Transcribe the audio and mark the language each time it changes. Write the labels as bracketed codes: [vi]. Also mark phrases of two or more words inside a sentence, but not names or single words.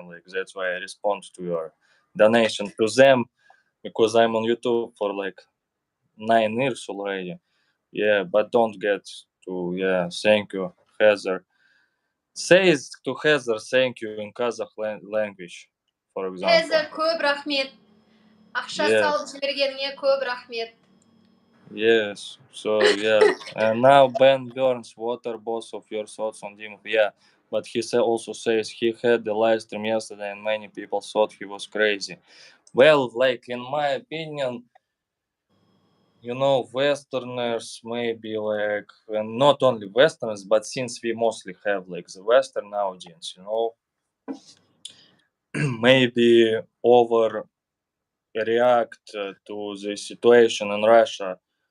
[en] Like that's why I respond to your donation to them because I'm on YouTube for like 9 years already. Yeah, but don't get to yeah. Thank you, Heather. Say to Heather thank you in Kazakh language for example. [kk] Хезер, көп рахмет. Ақша [en] Yes. [kk] салып жібергеніңе көп рахмет. [en] Yes, so yeah. And now Ben Burns, what are both of your thoughts on Dimov? Yeah, but he also says he had the live stream yesterday and many people thought he was crazy. Well, like in my opinion, you know, Westerners maybe like, and not only Westerners, but since we mostly have like the Western audience, you know, maybe overreact to the situation in Russia.